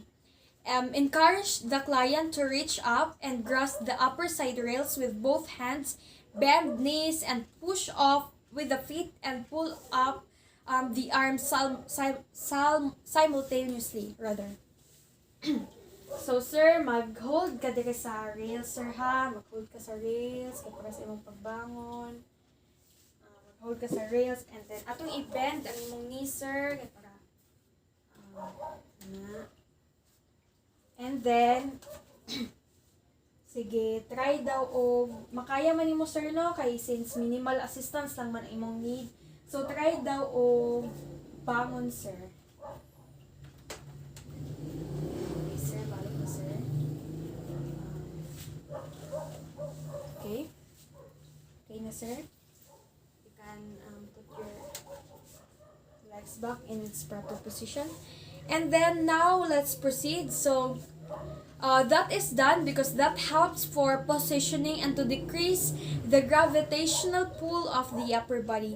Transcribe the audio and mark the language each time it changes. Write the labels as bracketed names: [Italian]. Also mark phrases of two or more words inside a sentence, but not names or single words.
[English] Encourage the client to reach up and grasp the upper side rails with both hands, bend knees, and push off with the feet and pull up the arms simultaneously rather. [Cebuano] So sir, mag-hold ka dire sa rails sir ha. Mag-hold ka sa rails kay para sa imong pagbangon. Mag-hold ka sa rails [English] and then [Cebuano] atong i-bend ang imong knees sir kay para na. [English] And then [Cebuano] sige, try daw o makaya man nimo sir no kay since [English] minimal assistance [Cebuano] lang man ang imong need. So try daw o bangon sir. Okay sir, balik na sir. Okay. Okay na sir. [English] You can put your legs back in its proper position. And then now let's proceed. So that is done because that helps for positioning and to decrease the gravitational pull of the upper body.